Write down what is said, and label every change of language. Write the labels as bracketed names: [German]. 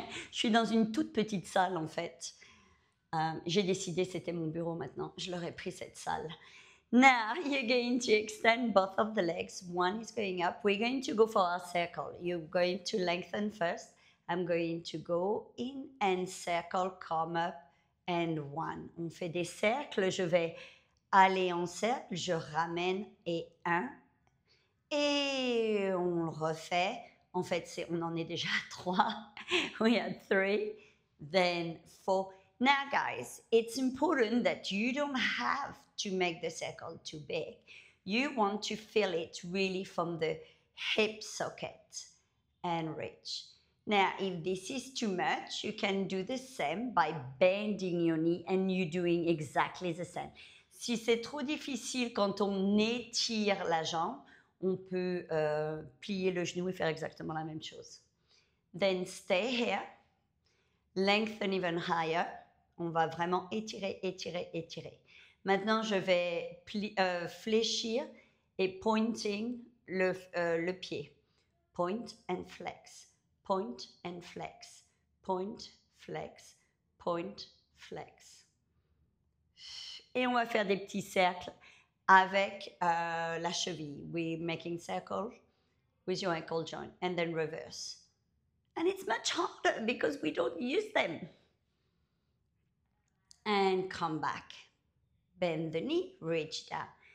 [French] Je suis dans une toute petite salle en fait. J'ai décidé, c'était mon bureau maintenant. Je leur ai pris cette salle. [English] Now you're going to extend both of the legs. One is going up. We're going to go for our circle. You're going to lengthen first. I'm going to go in and circle, come up and one. [French] On fait des cercles. Je vais aller en cercle. Je ramène et un. Et on le refait. En fait, on en est déjà à 3. [English] We had 3, then 4. Now, guys, it's important that you don't have to make the circle too big. You want to feel it really from the hip socket and reach. Now, if this is too much, you can do the same by bending your knee and you doing exactly the same. [French] Si c'est trop difficile quand on étire la jambe, on peut plier le genou et faire exactement la même chose. [English] Then stay here, lengthen even higher. [French] On va vraiment étirer, étirer, étirer. Maintenant, je vais fléchir et [English] pointing [French] le pied. [English] Point and flex, point and flex, point, flex, point, flex. [French] Et on va faire des petits cercles avec la cheville. [English] We're making circle with your ankle joint and then reverse. And it's much harder because we don't use them. And come back. Bend the knee, reach down.